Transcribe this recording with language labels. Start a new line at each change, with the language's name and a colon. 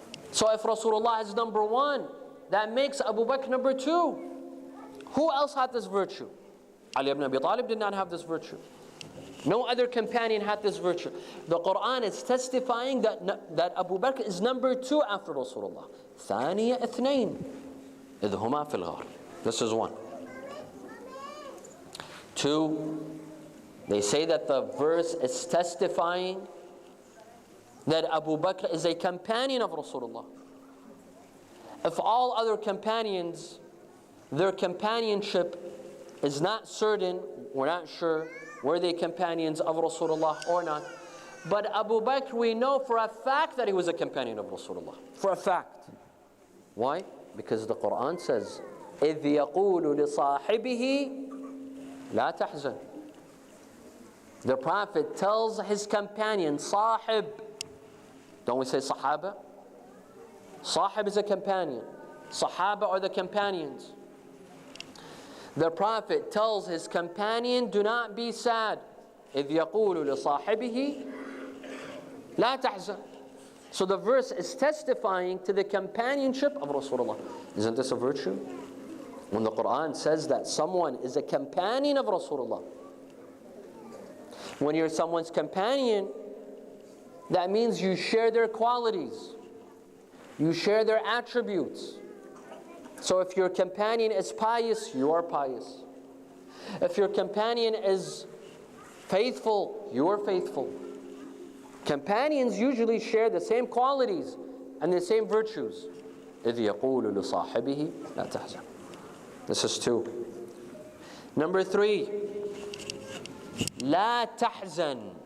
English: So if Rasulullah is number 1, that makes Abu Bakr number 2. Who else had this virtue? Ali ibn Abi Talib did not have this virtue. No other companion had this virtue. The Quran is testifying that Abu Bakr is number 2 after Rasulullah.
Arabic: ثانية اثنين إذ هما في الغار.
English: This is 1. 2, they say that the verse is testifying that Abu Bakr is a companion of Rasulullah. If all other companions, their companionship is not certain, we're not sure, were they companions of Rasulullah or not. But Abu Bakr, we know for a fact that he was a companion of Rasulullah. For a fact. Why? Because the Quran says,
Arabic: إِذْ يَقُولُ لِصَاحِبِهِ لَا تَحْزَنْ.
English: The Prophet tells his companion, Sahib. Don't we say Sahaba? Sahib is a companion. Sahaba are the companions. The Prophet tells his companion, do not be sad.
Arabic: إِذْ يَقُولُ لِصَاحِبِهِ لَا تَحْزَنْ.
English: So the verse is testifying to the companionship of Rasulullah. Isn't this a virtue? When the Quran says that someone is a companion of Rasulullah. When you're someone's companion, that means you share their qualities. You share their attributes. So if your companion is pious, you are pious. If your companion is faithful, you are faithful. Companions usually share the same qualities and the same virtues.
Arabic: إِذْ يَقُولُ لِصَاحِبِهِ لَا تَحْزَنْ.
English: This is 2. Number 3,
Arabic: لَا تَحْزَنْ.